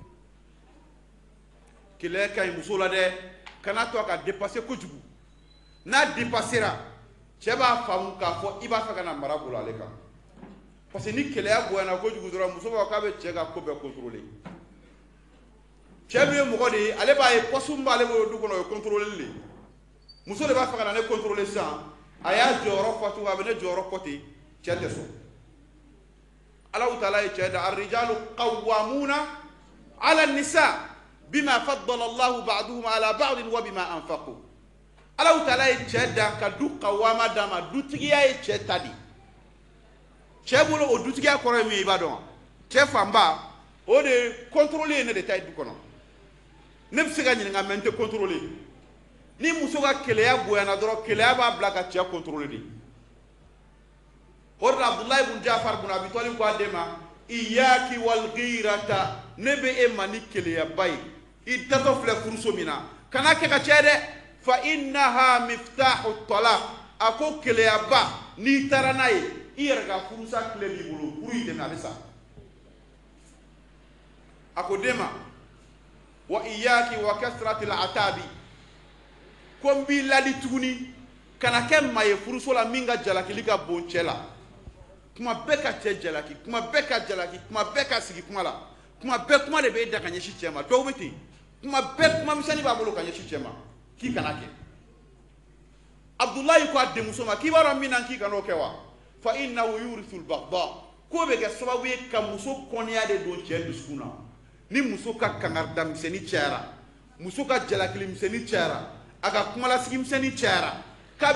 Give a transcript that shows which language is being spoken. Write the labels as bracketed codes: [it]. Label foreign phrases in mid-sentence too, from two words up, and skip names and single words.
[bm] keleya ka ɲi muso la dɛ kana to a ka dépasser kojugu n'a dépassera cɛ b'a faamu k'a fɔ i b'a fɛ ka na mara bolo ale kan [fr] parce que [bm] ni keleya bonyana kojugu dɔrɔn muso b'a fɔ k'a bɛ cɛ ka ko bɛɛ contrôler cɛ min ye mɔgɔ de ye ale b'a ye poste min b'ale bolo du kɔnɔ o ye contrôler le muso de b'a fɛ ka na ne contrôler sisan a y'a jɔyɔrɔ fɔ cogo a bɛ ne jɔyɔrɔ fɔ ten cɛ tɛ sɔn Allahu taala ye cɛ da [ar] الرجال قوامون على النساء بما فضل الله بعضهم على بعض وبما أنفقوا [bm] Allahu taala ye cɛ da ka du qawwama d'a ma dutigiya ye cɛ ta di cɛ bolo o dutigiya kɔrɔ ye min ye i b'a dɔn cɛ fanba o de contrôler ye ne de ta ye du kɔnɔ ne bɛ se ka ɲininka mɛ n tɛ contrôler ni muso ka keleya bonyana dɔrɔn keleya b'a bila ka cɛ contrôler de o de la Abdullahi ibn Ja'far ibn Abi Talib ko a den ma [ar] إياك والغيرة [bm] ne bɛ e ma ni keleyaba ye i tatɔ filɛ furuso min na kana kɛ ka cɛ dɛ [ar] فإنها مفتاح الطلاق [bm] a ko keleyaba n'i taara n'a ye i yɛrɛ ka furusa tile b'i bolo furu in dɛmɛ a bɛ sa a ko den ma [ar] وإياك وكثرة العتاب [bm] ko n b'i ladi tuguni kana kɛ maa ye furuso la min ka jalakili ka bon cɛ la kuma bɛɛ ka cɛ jalaki kuma bɛɛ ka jalaki kuma bɛɛ ka sigi kuma la kuma bɛɛ kuma de bɛ e da ka ɲɛsin cɛ ma dɔw bɛ ten kuma bɛɛ kuma misɛnnin b'a bolo ka ɲɛsin cɛ ma k'i kana kɛ Abdullahi ko a denmuso ma k'i b'a dɔn min na k'i kan'o kɛ wa [ar] فإنه يورث البغض [bm] ko bɛ kɛ sababu ye ka muso kɔniya de don cɛ dusukun na ni muso ka kangarida misɛnnin cayara muso ka jalakili misɛnnin cayara a ka kumalasigi misɛnnin cayara k'a